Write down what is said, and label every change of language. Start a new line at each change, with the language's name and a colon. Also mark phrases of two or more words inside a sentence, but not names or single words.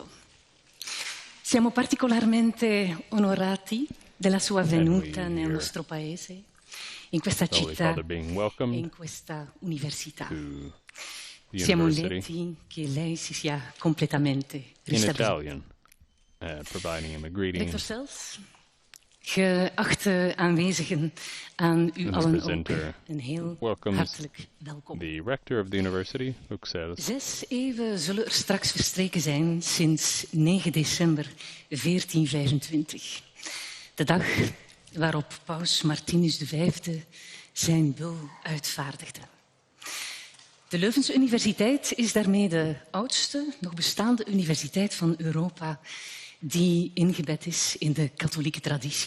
Italian: Siamo particolarmente onorati della sua venuta nel nostro paese, in questa città e in questa università. Siamo lieti che lei si sia completamente ristabilito.
Dutch: Rector zelfs, geachte aanwezigen, aan u allen ook een heel hartelijk welkom.
English: The Rector of the University,
Dutch: 6 eeuwen zullen er straks verstreken zijn sinds 9 december 1425. De dag waarop Paus Martinus V zijn bul uitvaardigde. De Leuvense Universiteit is daarmee de oudste nog bestaande universiteit van Europa die ingebed is in de katholieke traditie.